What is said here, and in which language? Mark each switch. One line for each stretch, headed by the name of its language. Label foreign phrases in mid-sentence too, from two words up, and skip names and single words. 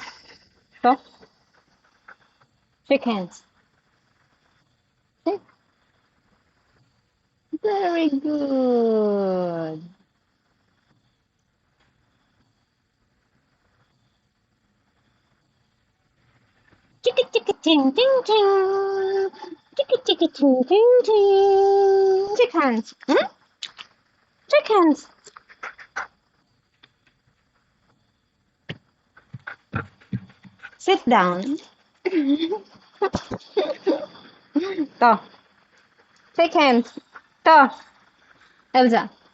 English: Stop. Shake hands. Sit. Very good. Chicka chicka ting ting ting. Chicka chicka ting ting ting. Shake hands. Hmm? Shake hands. Sit down. To. Shake hands. To. Elsa.